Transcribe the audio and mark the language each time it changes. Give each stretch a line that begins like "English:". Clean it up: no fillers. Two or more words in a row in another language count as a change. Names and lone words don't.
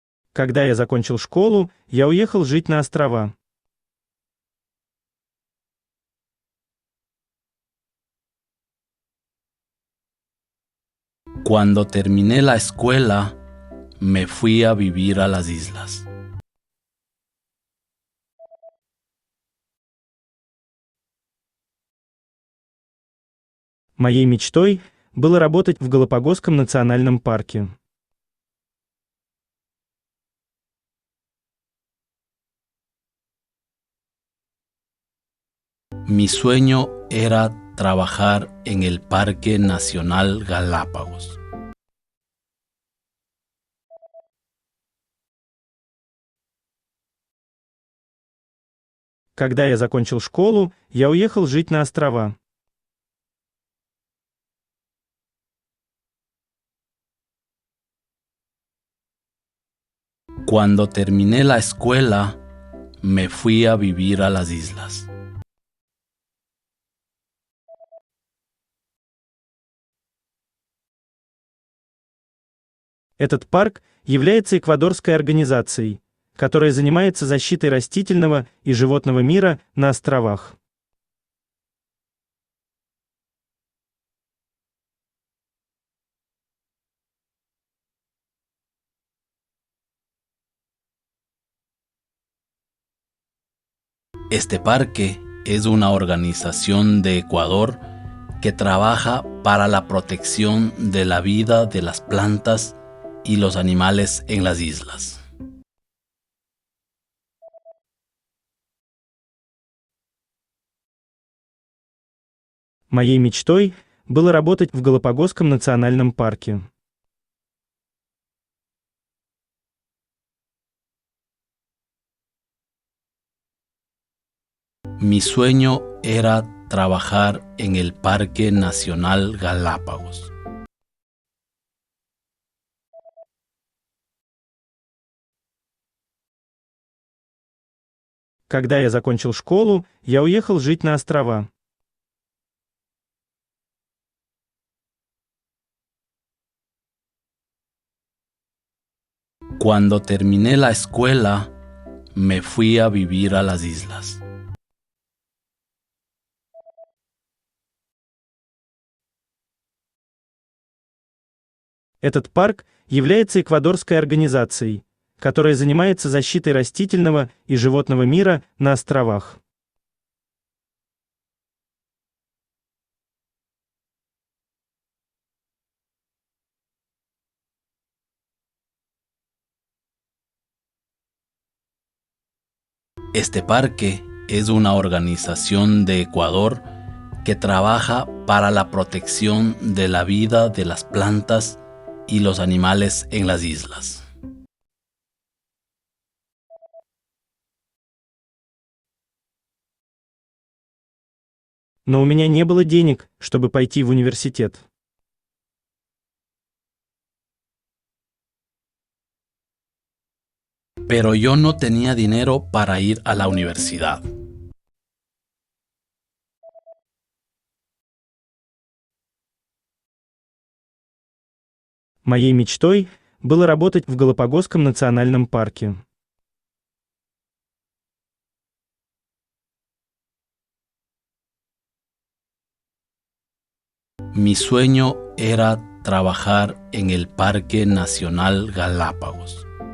Russian: Когда я закончил школу, я уехал жить на острова.
Spanish: Cuando terminé la escuela, me fui a vivir a las islas.
Russian: Моей мечтой было работать в Галапагосском национальном парке.
Spanish: Mi sueño era trabajar en el Parque Nacional Galápagos.
Russian: Когда я закончил школу, я уехал жить на острова.
Spanish: Cuando terminé la escuela, me fui a vivir a las islas.
Russian: Этот парк является эквадорской организацией, которая занимается защитой растительного и животного мира на островах.
Spanish: Este parque es una organización de Ecuador que trabaja para la protección de la vida de las plantas y los animales en las islas.
Russian: Моей мечтой было работать в Галапагосском национальном парке.
Spanish: Mi sueño era trabajar en el Parque Nacional Galápagos.
Russian: Когда я закончил школу, я уехал жить на острова.
Spanish: Cuando terminé la escuela, me fui a vivir a las islas.
Russian: Этот парк является эквадорской организацией, которая занимается защитой растительного и животного мира на островах.
Spanish: Este parque es una organización de Ecuador que trabaja para la protección de la vida de las plantas y los animales en las islas.
Russian: Но у меня не было денег, чтобы пойти в университет.
Spanish: Pero yo no tenía dinero para ir a la universidad.
Russian: Моей мечтой было работать в Галапагосском национальном парке.
Spanish: Mi sueño era trabajar en el Parque Nacional Galápagos.